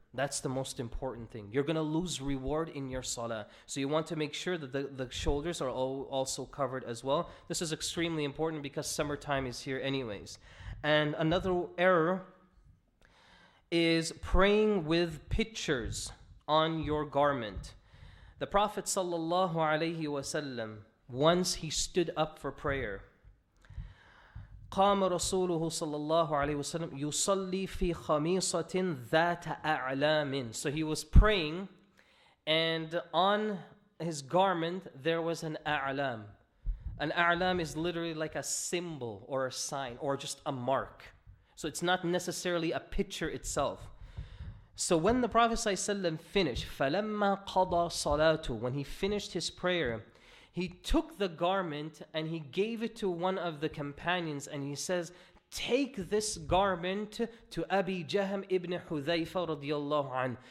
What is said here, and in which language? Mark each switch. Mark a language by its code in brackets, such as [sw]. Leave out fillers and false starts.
[en] That's the most important thing. You're going to lose reward in your salah. So you want to make sure that the shoulders are also covered as well. This is extremely important because summertime is here anyways. And another error is praying with pictures on your garment. The Prophet ﷺ, once he stood up for prayer, [ar] قام رسوله صلى الله عليه وسلم يصلي في خميصة ذات أعلام. [en] So he was praying and on his garment there was an a'lam. An a'lam is literally like a symbol or a sign or just a mark. So it's not necessarily a picture itself. So when the Prophet ﷺ finished, [ar] فَلَمَّا قَضَى صَلَاتُ, [en] when he finished his prayer, he took the garment and he gave it to one of the companions and he says, take this garment to Abi Jahm ibn Hudhayfa radiyallahu anh.